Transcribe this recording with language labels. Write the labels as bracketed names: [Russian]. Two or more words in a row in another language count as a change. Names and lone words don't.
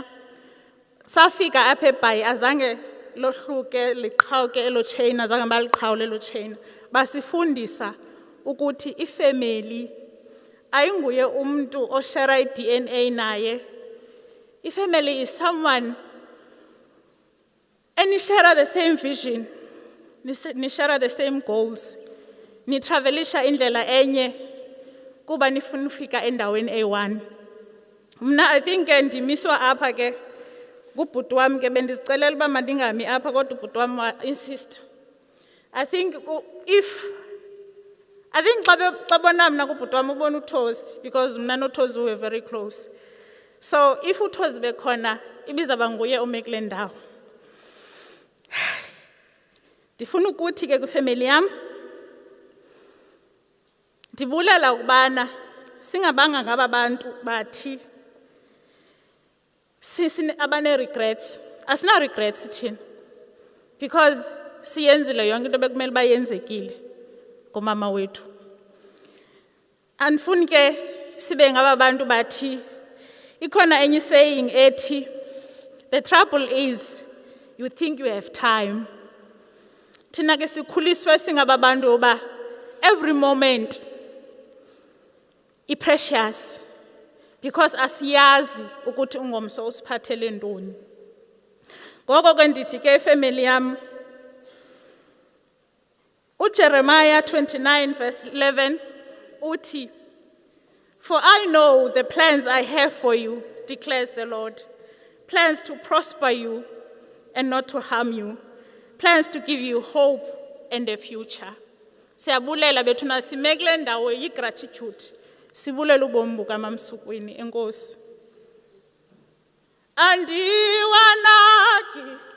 [Xhosa] Safika apha eBhayi azange lohluke liqhawuke elo chain, azange baliqhawule elo chain. Basifundisa ukuthi ifamily ayinguye umuntu oshare iDNA naye. [English] Ifamily is someone and you share the same vision, you share the same goals. [Xhosa] Ni travelisha indlela enye kuba nifuna ufika endaweni eyi-1. Mna [English] I think [Xhosa] ndimiswa apha ke kubhuti wami ke bendizicelela uba mandingami apha kodwa ubhuti wami insist. [English] I think [Xhosa] xa bona mna kubhuti wami ubona uThozi, because mna noThozi [English] we were very close. [Xhosa] So [English] if uThozi [Xhosa] bekhona ibizaba nguye ome kule ndawo. Ndifuna ukuthi ke kwifamily yam ndibulela ukubana singabanga ngaba bantu bathi abane regrets. Asina regrets thina, because siyenzile yonke into bekumele bayenzekile ngomama wethu. Andifuni ke sibe ngaba bantu bathi ikhona enye saying ethi, [English] the trouble is you think you have time. [Xhosa] Thina ke sikhuliswe singaba bantu oba [English] every moment [Xhosa] i-precious, because asiyazi ukuthi ungomso usiphathele ntoni. Ngoko ke ndithi ke ifamily yam, uJeremiah 29 verse 11 uthi, [English] for I know the plans I have for you, declares the Lord, plans to prosper you and not to harm you, plans to give you hope and a future. [Xhosa] Siyabulela bethu nasimekule ndawo yi-gratitude. Sibulela ubomi bukaMamsukwini. Enkosi. Andiwanaki